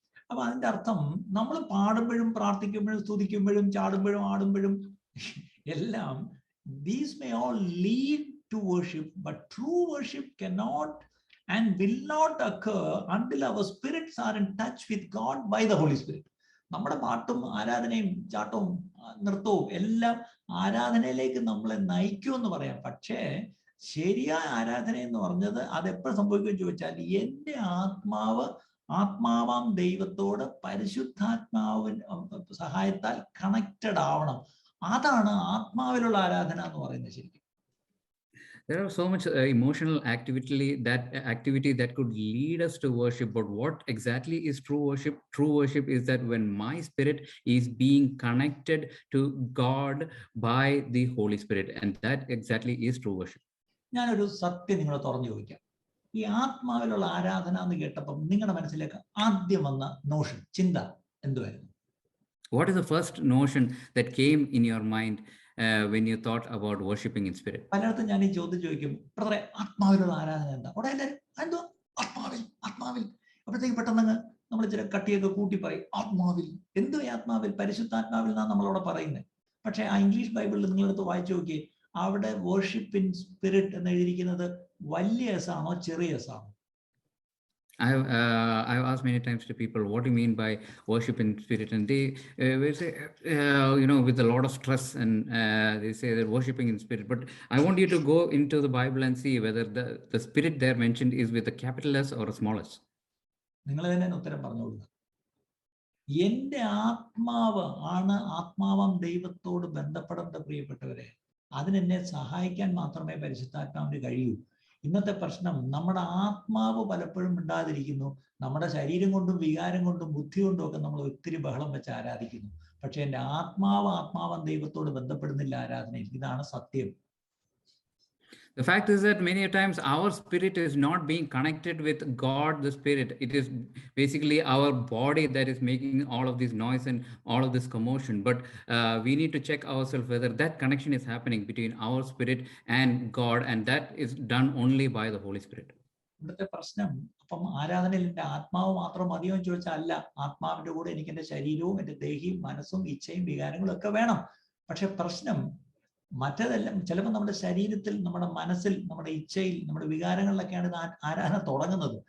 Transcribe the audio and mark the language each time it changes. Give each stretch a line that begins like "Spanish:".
Malayalam: അപ്പൊ അതിന്റെ അർത്ഥം നമ്മൾ പാടുമ്പോഴും പ്രാർത്ഥിക്കുമ്പോഴും സ്തുതിക്കുമ്പോഴും ചാടുമ്പോഴും ആടുമ്പോഴും എല്ലാം
English: these may all lead to worship, but true worship cannot and will not occur until our spirits are in touch with God by the Holy Spirit.
Malayalam: നമ്മുടെ പാട്ടും ആരാധനയും ചാട്ടവും നൃത്തവും എല്ലാം ആരാധനയിലേക്ക് നമ്മളെ നയിക്കുമെന്ന് പറയാം. പക്ഷേ ശരിയായ ആരാധന എന്ന് പറഞ്ഞത് അതെപ്പോഴും സംഭവിക്കുമെന്ന് ചോദിച്ചാൽ എൻ്റെ ആത്മാവാം ദൈവത്തോട് പരിശുദ്ധാത്മാവിൻ സഹായത്താൽ കണക്റ്റഡ് ആവണം. അതാണ് ആത്മാവിലുള്ള ആരാധന എന്ന് പറയുന്നത്. ശരിക്കും
English: there are so much emotional activity that could lead us to worship, but what exactly is true worship is that when my spirit is being connected to God by the Holy Spirit, and that exactly is true worship.
Malayalam: ഞാനൊരു സത്യം നിങ്ങളെ തുറന്നു ചോദിക്കാം. ഈ ആത്മാവിലുള്ള ആരാധന എന്ന് കേട്ടപ്പോൾ നിങ്ങളുടെ മനസ്സിലേക്ക് ആദ്യം വന്ന നോഷൻ ചിന്ത എന്തുവായിരുന്നു?
English: What is the first notion that came in your mind when you thought about worshiping in spirit?
Malayalam: പലയിടത്തും ഞാൻ ഈ ചോദ്യം ചോദിക്കും, ബ്രദറെ ആത്മാവിലുള്ള ആരാധന എന്താ? അവിടെ എല്ലാവരും എന്തോ ആത്മാവിൽ അപ്പോഴത്തേക്ക് പെട്ടെന്ന് നമ്മൾ ചില കട്ടിയൊക്കെ കൂട്ടി പറയും ആത്മാവിൽ. എന്തോ ആത്മാവിൽ? പരിശുദ്ധാത്മാവിൽ എന്നാണ് നമ്മളവിടെ പറയുന്നത്. പക്ഷെ ആ ഇംഗ്ലീഷ് ബൈബിളിൽ നിങ്ങളെടുത്ത് വായിച്ചു നോക്കിയേ, അവിടെ വർഷിപ്പ് ഇൻ സ്പിരിറ്റ് എന്ന് എഴുതിയിരിക്കുന്നത് വലിയ എസ് ആണോ ചെറിയ എസ് ആണോ?
English: I've asked many times to people, what do you mean by worship in spirit? And they will say, with a lot of stress, and they say they're worshiping in spirit. But I want you to go into the Bible and see whether the spirit there mentioned is with a capital S or a small s.
Malayalam: നിങ്ങൾ തന്നെ ഉത്തരം പറഞ്ഞോളൂ. എൻ്റെ ആത്മാവ് ആണ് ആത്മാവാം ദൈവത്തോട് ബന്ധപ്പെടേണ്ട പ്രിയപ്പെട്ടവരെ. അതിനെന്നെ സഹായിക്കാൻ മാത്രമേ പരിശുദ്ധാത്മാവിന് കഴിയൂ. ഇന്നത്തെ പ്രശ്നം നമ്മുടെ ആത്മാവ് പലപ്പോഴും മിണ്ടാതിരിക്കുന്നു. നമ്മുടെ ശരീരം കൊണ്ടും വികാരം കൊണ്ടും ബുദ്ധി കൊണ്ടും ഒക്കെ നമ്മൾ ഒത്തിരി ബഹളം വെച്ച് ആരാധിക്കുന്നു. പക്ഷെ എൻ്റെ ആത്മാവൻ ദൈവത്തോട് ബന്ധപ്പെടുന്നില്ല ആരാധനയിൽ. ഇതാണ് സത്യം.
English: The fact is that many times our spirit is not being connected with God, the spirit. It is basically our body that is making all of this noise and all of this commotion. But we need to check ourselves whether that connection is happening between our spirit and God, and that is done only by the Holy Spirit.
Malayalam: ഇവിടുത്തെ പ്രശ്നം, അപ്പം ആരാധനയിൽ എൻ്റെ ആത്മാവ് മാത്രം മതിയോ എന്ന് ചോദിച്ചാൽ അല്ല. ആത്മാവിന്റെ കൂടെ എനിക്ക് എൻ്റെ ശരീരവും എൻ്റെ ദേഹിയും മനസ്സും ഇച്ഛയും വികാരങ്ങളും ഒക്കെ വേണം. പക്ഷെ പ്രശ്നം മറ്റേതെല്ലാം ചിലപ്പോൾ നമ്മുടെ ശരീരത്തിൽ, നമ്മുടെ മനസ്സിൽ, നമ്മുടെ ഇച്ഛയിൽ, നമ്മുടെ വികാരങ്ങളിലൊക്കെയാണ് ഇത് ആരാധന തുടങ്ങുന്നത്.